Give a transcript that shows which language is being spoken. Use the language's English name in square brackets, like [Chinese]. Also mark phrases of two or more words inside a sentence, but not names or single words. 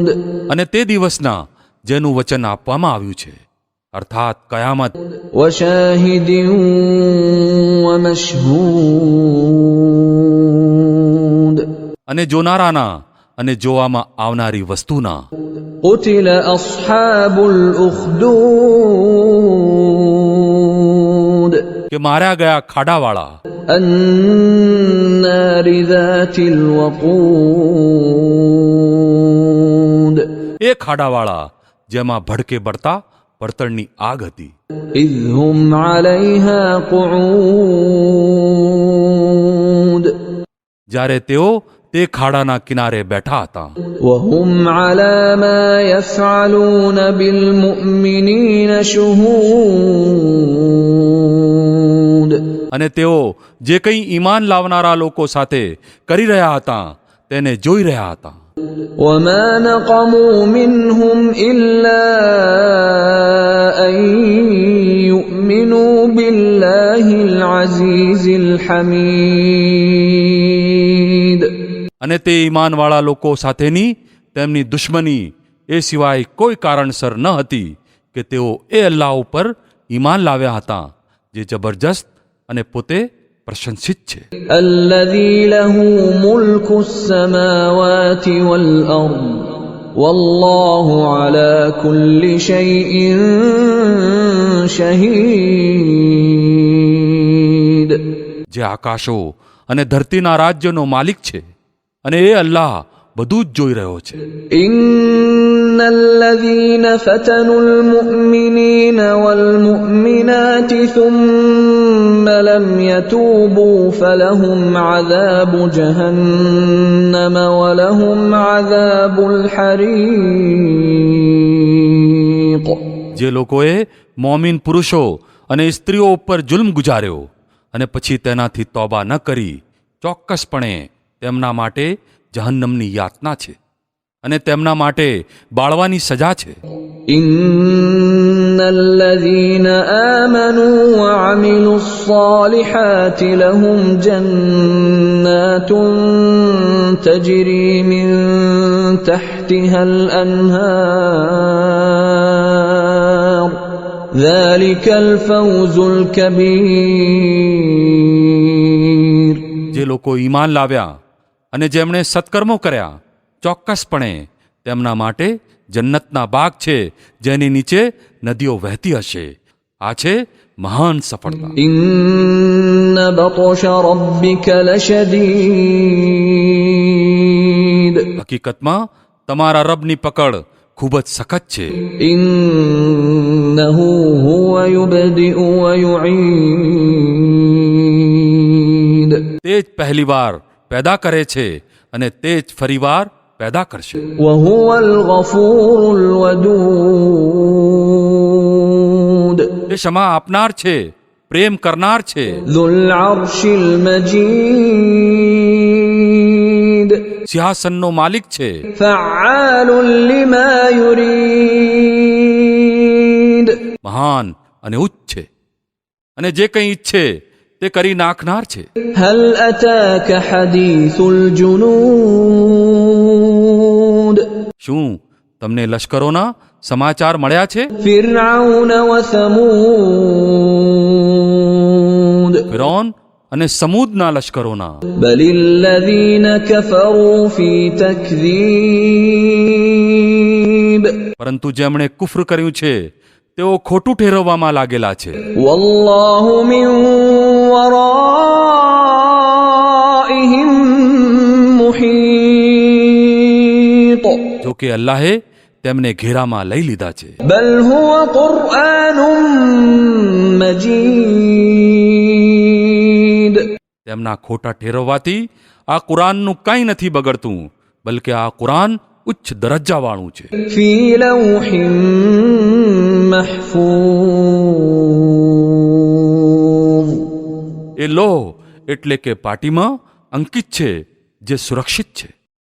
[Gujarati] અને તે દિવસના જેનું વચન આપવામાં આવ્યું છે, અર્થાત કયામત. [Arabic] وشاهد ومشهود. [Gujarati] અને જોનારાના અને જોવામાં આવનારી વસ્તુના. [Arabic] قتل أصحاب الأخدود. [Gujarati] કે માર્યા ગયા ખાડાવાળા. [Arabic] النار ذات الوقود. [Gujarati] એ ખાડાવાળા જેમાં ભડકે બળતા બળતણની આગ હતી. [Arabic] إذ هم عليها قعود. [Gujarati] જ્યારે તેઓ તે ખાડાના કિનારે બેઠા હતા. [Arabic] وهم على ما يفعلون بالمؤمنين شهود. [Gujarati] અને તેઓ જે કંઈ ઈમાન લાવનારા લોકો સાથે કરી રહ્યા હતા તેને જોઈ રહ્યા હતા. [Arabic] وما نقموا منهم إلا أن يؤمنوا بالله العزيز الحميد. [Gujarati] અને તે ઈમાનવાળા લોકો સાથેની તેમની દુશ્મની એ સિવાય કોઈ કારણસર ન હતી કે તેઓ એ અલ્લાહ ઉપર ઈમાન લાવ્યા હતા જે જબરજસ્ત અને પોતે પ્રશંસિત છે. [Arabic] الذي له ملك السماوات والأرض والله على كل شيء شهيد. [Gujarati] જે આકાશો અને ધરતીના રાજ્યનો માલિક છે અને એ અલ્લાહ બધું જ જોઈ રહ્યો છે. [Arabic] إن الذين فتنوا المؤمنين والمؤمنات ثم لم يتوبوا فلهم عذاب جهنم ولهم عذاب الحريق. [Gujarati] જે લોકોએ મોમિન પુરુષો અને સ્ત્રીઓ ઉપર જુલ્મ ગુજાર્યો અને પછી તેનાથી તોબા ન કરી, ચોક્કસપણે તેમના માટે જહન્નમની યાતના છે અને તેમના માટે બાળવાની સજા છે. [Arabic] إن الذين آمنوا وعملوا الصالحات لهم جنات تجري من تحتها الأنهار ذلك الفوز الكبير. [Gujarati] જે લોકો ઈમાન લાવ્યા અને જેમણે સત્કર્મો કર્યા, ચોક્કસપણે તેમના માટે જન્નતના બાગ છે જેની નીચે નદીઓ વહેતી હશે. આ છે મહાન સફળતા. [Arabic] إن بطش ربك لشديد. [Gujarati] હકીકતમાં તમારા રબની પકડ ખૂબ જ સખત છે. [Arabic] إنه هو يبدئ ويعيد. [Gujarati] તે જ પહેલીવાર પેદા કરે છે અને તે જ ફરીવાર પેદા કરશે. [Arabic] وهو الغفور الودود. [Gujarati] તે ક્ષમા આપનાર છે, પ્રેમ કરનાર છે. [Arabic] ذو العرش المجيد. [Gujarati] સિંહાસનનો માલિક છે. [Arabic] فعال لما يريد. [Gujarati] મહાન અને ઉચ્ચ છે અને જે કંઈ ઈચ્છે તે કરી નાખનાર છે. [Arabic] هل أتاك حديث الجنود. [Gujarati] શું તમને લશ્કરોના સમાચાર મળ્યા છે? [Arabic] فرعون وثمود. [Gujarati] ફિરૌન અને સમૂદના લશ્કરોના. [Arabic] بل الذين كفروا في تكذيب. [Gujarati] પરંતુ જેમણે કુફર કર્યું છે તેઓ ખોટું ઠેરવવામાં લાગેલા છે. [Arabic] والله من ورائهم محيط. [Gujarati] જો કે અલ્લાહે તેમને ઘેરામાં લઈ લીધા છે. [Arabic] بل هو قرآن مجيد. [Gujarati] તેમના ખોટા ઠેરવવાથી આ કુરાનનું કંઈ નથી બગડતું, બલકે આ કુરાન ઉચ્ચ દરજ્જાવાળું છે. [Arabic] في لوح محفوظ [Gujarati] એ લોહ એટલે કે પાટીમાં અંકિત છે, જે સુરક્ષિત છે.